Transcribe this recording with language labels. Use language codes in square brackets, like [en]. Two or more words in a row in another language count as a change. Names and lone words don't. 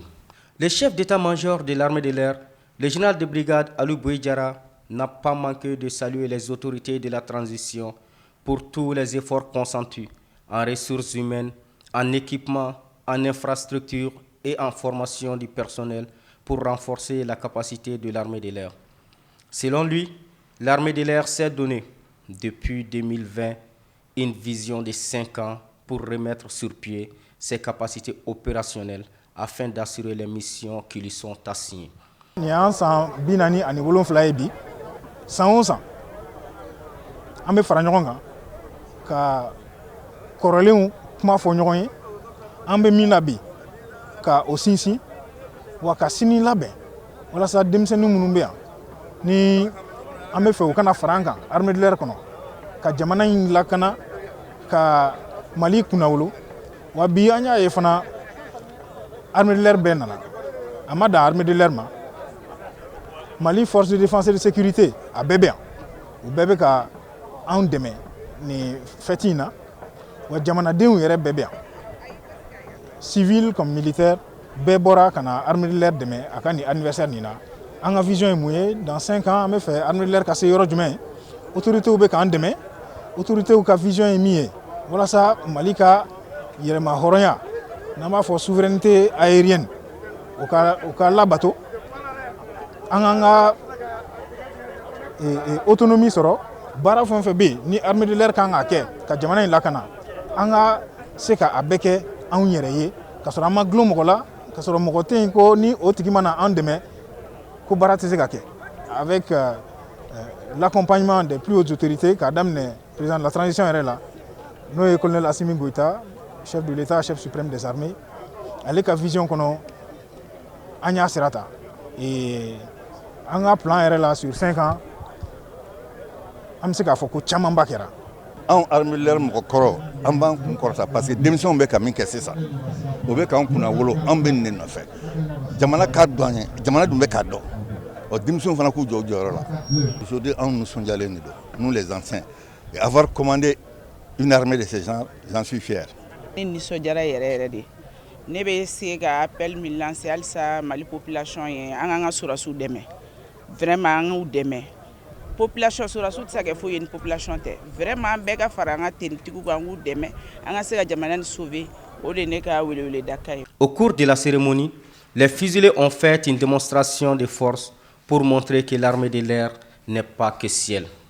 [fr] Le chef d'état-major de l'armée de l'air, le général de brigade Ali Bouedjara, n'a pas manqué de saluer les autorités de la transition pour tous les efforts consentis en ressources humaines, en équipement, en infrastructures et en formation du personnel pour renforcer la capacité de l'armée de l'air. Selon lui, l'armée de l'air s'est donné, depuis 2020, une vision de 5 ans pour remettre sur pied ses capacités opérationnelles afin d'assurer les missions qui lui sont assignées. [bm] San o san an bɛ fara ɲɔgɔn kan ka kɔrɔlenw kuma fɔ ɲɔgɔn ye, an bɛ min na bi ka o sinsin wa ka sini labɛn walasa denmisɛnnin minnu bɛ yan ni an bɛ fɛ u kana fara an kan [fr] armée de l'air [bm] kɔnɔ ka jamana in lakana ka Mali kunnawolo. Wa bi an y'a ye fana [fr] armée de l'air [bm] bɛɛ nana, a ma dan [fr] armée de l'air [bm] ma, Mali [fr] force de défense et de sécurité [bm] a bɛɛ bɛ yan, u bɛɛ bɛ ka anw dɛmɛ nin fête in na, wa jamanadenw yɛrɛ bɛɛ bɛ yan, [fr] civil comme militaire [bm] bɛɛ bɔra ka na [fr] armée de l'air [bm] dɛmɛ a ka nin anniversaire nin na. An ka vision ye mun ye? [fr] Dans 5 ans [bm] an bɛ fɛ [fr] armée de l'air [bm] ka se yɔrɔ jumɛn? Autorités bɛ k'an dɛmɛ, autorités ka vision ye min ye walasa Mali ka yɛlɛma hɔrɔnya, n'an b'a fɔ [fr] souveraineté aérienne, [bm] o ka labato, an k'an ka autonomie sɔrɔ, baara fɛn o fɛn bɛ yen ni [fr] armée de l'air [bm] kan k'a kɛ ka jamana in lakana, an ka se ka a bɛɛ kɛ anw yɛrɛ ye ka sɔrɔ an ma gulon mɔgɔ la, ka sɔrɔ mɔgɔ tɛ yen ko ni o tigi mana an dɛmɛ ko baara tɛ se ka kɛ. [fr] Avec l'accompagnement des plus hautes autorités [bm] k'a daminɛ [fr] président de la transition [bm] yɛrɛ la n'o ye [fr] colonel Assimi Goïta, chef de l'État, chef suprême des armées, [bm] ale ka vision kɔnɔ an y'a sira ta. An ka plan yɛrɛ la [fr] sur 5 ans [bm] an bɛ se k'a fɔ ko camanba kɛra. Anw [fr] armée de l'air [bm] mɔgɔ kɔrɔ an b'an kun kɔrɔta [fr] parce que [bm] denmisɛnw bɛ ka min kɛ sisan o bɛ k'an kunna wolo, an bɛ nin de nɔfɛ. Jamana k'a dɔn an ye, jamana dun bɛ k'a dɔn. Denmisɛnw fana k'u jɔ u jɔyɔrɔ la. Aujourd'hui anw nisɔndiyalen de don, [fr] nous les anciens, et avoir commandé une armée de ces gens, j'en suis fier. [bm] Ne nisɔndiyara yɛrɛ yɛrɛ de. Ne bɛ se ka appel min lancer halisa Mali population ye, an k'an ka sɔrɔsiw dɛmɛ. Vraiment an k'u dɛmɛ. Population sɔrɔsiw tɛ se ka kɛ foyi ye ni population tɛ. Vraiment an bɛɛ ka fara an ka tenitigiw kan, an k'u dɛmɛ, an ka se ka jamana nin sauver. O de ne ka weleweleda ye. [fr] Au cours de la cérémonie, les fusiliers ont fait une démonstration de force pour montrer que l'armée de l'air n'est pas que ciel.